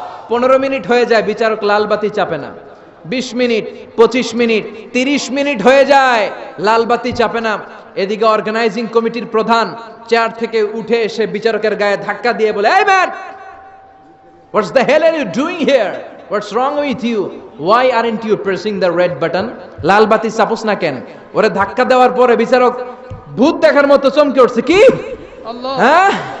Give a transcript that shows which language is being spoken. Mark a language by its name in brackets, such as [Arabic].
[Bangla] 15 minute হয়ে যায়, বিচারক লালবাতি চাপে না। 20 মিনিট, 25 মিনিট, 30 মিনিট হয়ে যায়, লালবাতি চাপে না। এদিকে অর্গানাইজিং কমিটির প্রধান চেয়ার থেকে উঠে এসে বিচারকের গায়ে ধাক্কা দিয়ে বলে, এই [English] Man, what's the hell are you doing here? What's wrong with you? Why aren't you pressing the red button? [Bangla] লাল বাতি চাপোস না কেন? ওরে ধাক্কা দেওয়ার পরে বিচারক ভূত দেখার মতো চমকে উঠছে। কি? আল্লাহ। হ্যাঁ,